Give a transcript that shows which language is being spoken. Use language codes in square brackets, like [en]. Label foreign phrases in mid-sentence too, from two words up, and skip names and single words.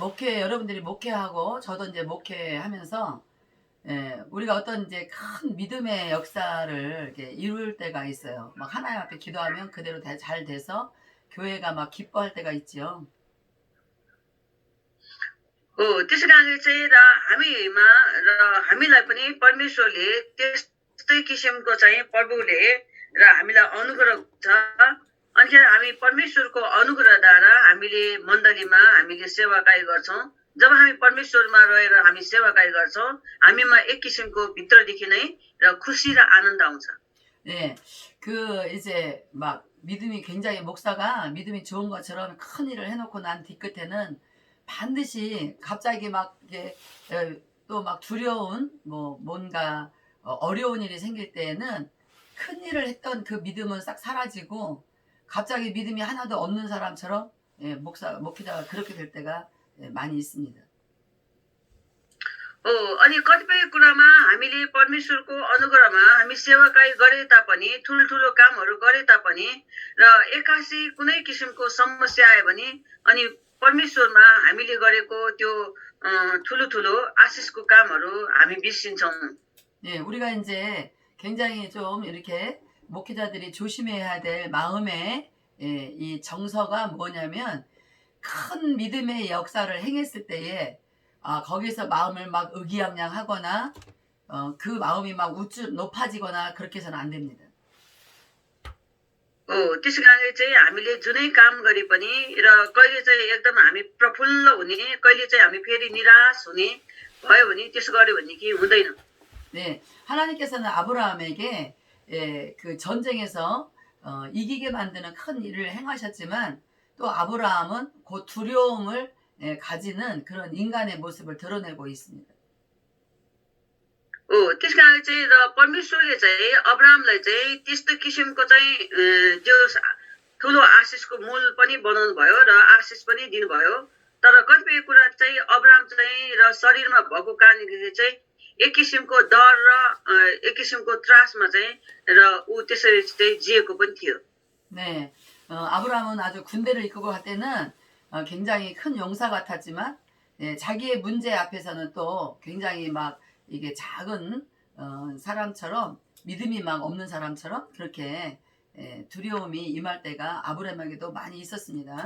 [ko] 목회 여러분들이 목회하고 저도 이제 목회하면서 우리가 어떤 이제 큰 믿음의 역사를 이렇게 이룰 때가 있어요. 막 하나님 앞에 기도하면 그대로 잘 돼서 교회가 막 기뻐할 때가 있지요. [ne] त्यसै कारणले चाहिँ र हामीमा र हामीलाई पनि परमेश्वरले त्यस्तै किसिमको चाहिँ प्रभुले र हामीलाई अनुग्रह छ अनि हामी परमेश्वरको अनुग्रहद्वारा हामीले मण्डलीमा हामीले सेवाकाई गर्छौं जब हामी परमेश्वरमा रहेर हामी सेवाकाई गर्छौं हामीमा एक किसिमको भित्रदेखि नै र खुशी र आनन्द आउँछ. [ko] 네, 이제 막 믿음이 굉장히 목사가 믿음이 좋은 것처럼 큰 일을 해놓고 난 뒤끝에는 반드시 갑자기 막 이게 또 막 두려운 뭔가 어려운 일이 생길 때에는 큰 일을 했던 그 믿음은 싹 사라지고 갑자기 믿음이 하나도 없는 사람처럼 목회자가 그렇게 될 때가 많이 있습니다. [ne] अनि कतिपय कुरामा हामीले परमेश्वरको अनुग्रहमा हामी सेवाकाई गरे तापनि ठुलठुलो कामहरू गरे तापनि र एकासी कुनै किसिमको समस्या आयो भने अनि परमेश्वरमा हामीले गरेको त्यो ठुलो आशिषको कामहरू हामी बिर्सिन्छौं. [ko] 예, 우리가 이제 굉장히 좀 이렇게 목회자들이 조심해야 될 마음의 이 정서가 뭐냐면 큰 믿음의 역사를 행했을 때에 거기서 마음을 막 의기양양하거나 그 마음이 막 높아지거나 그렇게 해서는 안 됩니다. [ne] त्यसै कारणले चाहिँ हामीले जुनै काम गरे पनि र कहिले चाहिँ एकदम हामी प्रफुल्ल हुने कहिले चाहिँ हामी फेरि निराश हुने भयो भने त्यसो गर्यो भने कि हुँदैन. [ko] 네, 하나님께서는 아브라함에게 그 전쟁에서 이기게 만드는 큰 일을 행하셨지만 또 아브라함은 그 두려움을 가지는 그런 인간의 모습을 드러내고 있습니다. [ne] त्यस कारणले चाहिँ र परमेश्वरले चाहिँ अब्राहमलाई चाहिँ त्यस्तो किसिमको चाहिँ जो ठुलो आशिषको मूल पनि बनाउनु भयो र आशिष पनि दिनुभयो तर कतिपय कुरा चाहिँ अब्राहम चाहिँ र शरीरमा भएको कारणले चाहिँ एक किसिमको डर र एक किसिमको त्रासमा चाहिँ र ऊ त्यसरी चाहिँ जिएको पनि थियो. [ko] 네, 아브라함은 아주 군대를 이끌고 갈 때는 굉장히 큰 용사 같았지만 자기의 문제 앞에서는 또 굉장히 막 이게 작은 사람처럼 믿음이 막 없는 사람처럼 그렇게 두려움이 임할 때가 아브라함에게도 많이 있었습니다.